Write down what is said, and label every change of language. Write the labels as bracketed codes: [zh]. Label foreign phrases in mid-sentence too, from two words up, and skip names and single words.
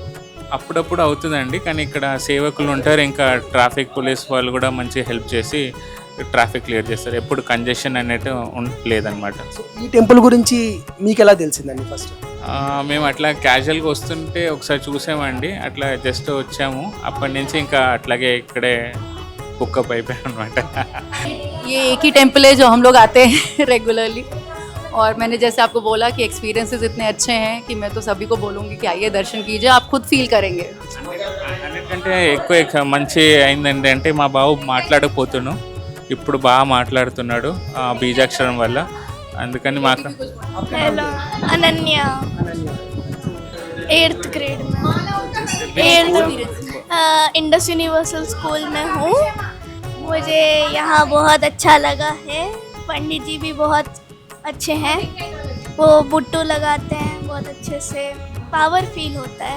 [te] అప్పుడప్పుడు అవుతుందండి, కానీ ఇక్కడ సేవకులు ఉంటారు, ఇంకా [en] traffic police [te] వాళ్ళు కూడా మంచి హెల్ప్ చేసి [en] traffic clear [te] చేస్తారు. ఎప్పుడు కంజెషన్ అనేది లేదనమాట. సో ఈ టెంపుల్ గురించి మీకు ఎలా తెలిసిందండి ఫస్ట్? మేము అట్లా క్యాజువల్గా వస్తుంటే ఒకసారి చూసామండి, అట్లా జస్ట్ వచ్చాము. అప్పటి నుంచి ఇంకా అట్లాగే ఇక్కడే కుక్కప్ అయిపోయాం అనమాట. [hi] ये एक ही टेम्पल है जो हम लोग आते हैं रेगुलरली, और मैंने जैसे आपको बोला कि एक्सपीरियंसेस इतने अच्छे हैं कि मैं तो सभी को बोलूँगी कि आइए दर्शन कीजिए, आप खुद फील करेंगे. [te] అన్నిటికంటే ఎక్కువ మంచి అయిందండి అంటే మా బాబు మాట్లాడకపోతున్నాను, ఇప్పుడు బాగా మాట్లాడుతున్నాడు బీజాక్షరం వల్ల. అందుకని మాకు [hi] हेलो अनन्या, 8th ग्रेड में इंडस यूनिवर्सल स्कूल में हूँ. मुझे यहाँ बहुत अच्छा लगा है. पंडित जी भी बहुत अच्छे हैं, वो बुट्टू लगाते हैं बहुत अच्छे से, [en] power feel [hi] होता है.